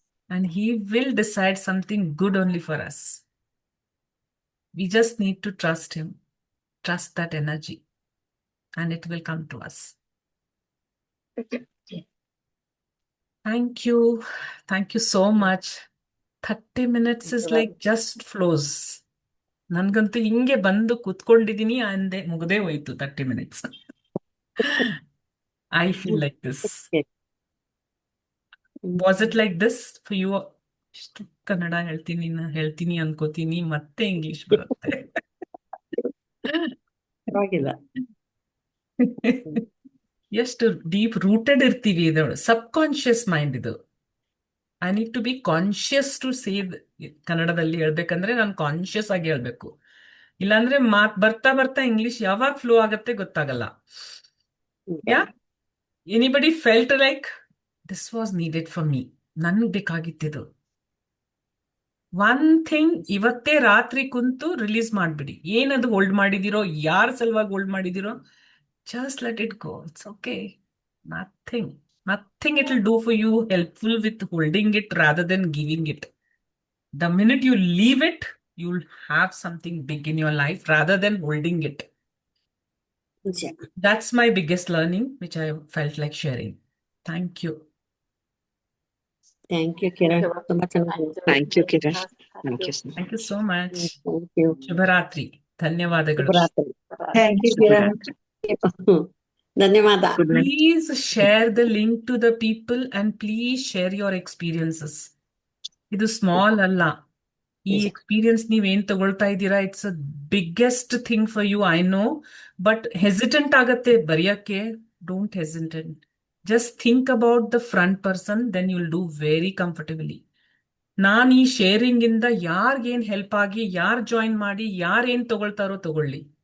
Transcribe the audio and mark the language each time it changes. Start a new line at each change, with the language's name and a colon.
English: And he will decide something good only for us. We just need to trust him, trust that energy, and it will come to us. Thank you. Thank you so much. 30 minutes is like just flows.
Kannada: ನನ್ಗಂತೂ ಹಿಂಗೆ ಬಂದು ಕೂತ್ಕೊಂಡಿದೀನಿ ಅಂದೆ ಮುಗದೇ ಹೋಯ್ತು 30 minutes.
English: I feel like this. Was it like this for you?
Kannada: ಇಷ್ಟು ಕನ್ನಡ ಹೇಳ್ತೀನಿ ಅನ್ಕೋತೀನಿ ಮತ್ತೆ English ಬರುತ್ತೆ. ಪರವಾಗಿಲ್ಲ. ಎಷ್ಟು ಡೀಪ್ ರೂಟೆಡ್ ಇರ್ತೀವಿ ಇದೊಳು ಸಬ್ ಕಾನ್ಶಿಯಸ್ ಮೈಂಡ್ ಇದು.
English: I need to be conscious to say
Kannada: ಕನ್ನಡದಲ್ಲಿ ಹೇಳ್ಬೇಕಂದ್ರೆ ನಾನು ಕಾನ್ಶಿಯಸ್ ಆಗಿ ಹೇಳ್ಬೇಕು. ಇಲ್ಲಾಂದ್ರೆ ಮಾತ್ ಬರ್ತಾ ಬರ್ತಾ ಇಂಗ್ಲಿಷ್ ಯಾವಾಗ ಫ್ಲೋ ಆಗತ್ತೆ ಗೊತ್ತಾಗಲ್ಲ.
English: yeah anybody felt like this was needed for me,
Kannada: ನನ್ಗೆ ಬೇಕಾಗಿತ್ತಿದು. ಒನ್ ಥಿಂಗ್ ಇವತ್ತೇ ರಾತ್ರಿ ಕುಂತು ರಿಲೀಸ್ ಮಾಡ್ಬಿಡಿ. ಏನದು ಹೋಲ್ಡ್ ಮಾಡಿದಿರೋ, ಯಾರ ಸಲುವಾಗಿ hold ಮಾಡಿದಿರೋ,
English: just let it go. It's okay. Nothing. Nothing it will do for you helpful with holding it rather than giving it. The minute you leave it, you'll have something big in your life rather than holding it.
Kannada: ನಿಜ.
English: That's my biggest learning, which I felt like sharing. Thank you. Thank you Kiran,
Kannada: ತುಂಬಾ ಚೆನ್ನಾಗಿ.
English: Thank you Kiran. Thank you. Thank you so much. Thank you.
Kannada: Shubharatri. ಧನ್ಯವಾದಗಳು. ಶುಭರಾತ್ರಿ.
English: Thank you, Kiran.
Kannada: ಧನ್ಯವಾದ.
English: Please share the link to the people and please share your experiences.
Kannada: ಇದು small ಅಲ್ಲ. ಈ experience ನೀವೇನ್ ತಗೊಳ್ತಾ ಇದ್ದೀರಾ,
English: It's a biggest thing for you, I know.
Kannada: But hesitant ಆಗತ್ತೆ ಬರೆಯಕ್ಕೆ.
English: Don't hesitant. Just think about the front person, then you will do very comfortably.
Kannada: ನಾನು ಈ sharing ಇಂದ ಯಾರಿಗೇನ್ ಹೆಲ್ಪ್ ಆಗಿ, ಯಾರು ಜಾಯಿನ್ ಮಾಡಿ, ಯಾರೇನ್ ತಗೊಳ್ತಾರೋ ತಗೊಳ್ಳಿ.